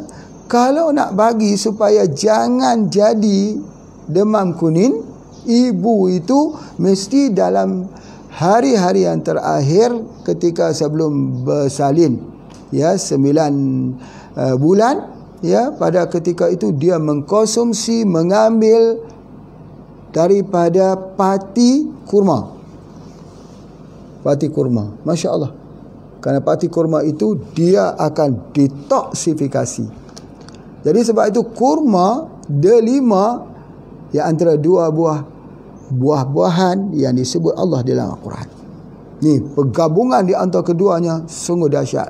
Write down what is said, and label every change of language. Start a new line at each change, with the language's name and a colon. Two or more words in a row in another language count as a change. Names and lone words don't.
Malay: Kalau nak bagi supaya jangan jadi demam kuning, ibu itu mesti dalam hari-hari yang terakhir ketika sebelum bersalin, ya, 9 bulan, ya, pada ketika itu dia mengkonsumsi, mengambil daripada pati kurma. Pati kurma.
Arabic: ما شاء الله.
Malay: Kerana pati kurma itu dia akan detoksifikasi. Jadi sebab itu kurma delima, ya, antara dua buah-buahan yang disebut Allah dalam Al-Quran. Ni pergabungan di antara keduanya sungguh dahsyat.